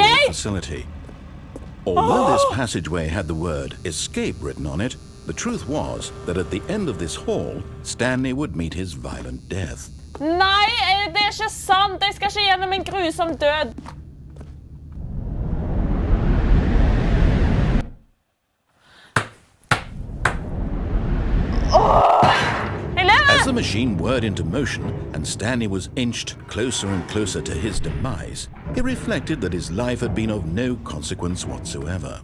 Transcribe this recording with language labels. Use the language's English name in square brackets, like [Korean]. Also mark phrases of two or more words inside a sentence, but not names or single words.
[English] Escape! Facility. Although this passageway had the word escape written on it, the truth was that at the end of this hall, Stanley would meet his violent death. [Norwegian] Nei, det ikke sant. Jeg skal ikke gjennom en grusom død. [English] As the machine whirred into motion and Stanley was inched closer and closer to his demise, he reflected that his life had been of no consequence whatsoever.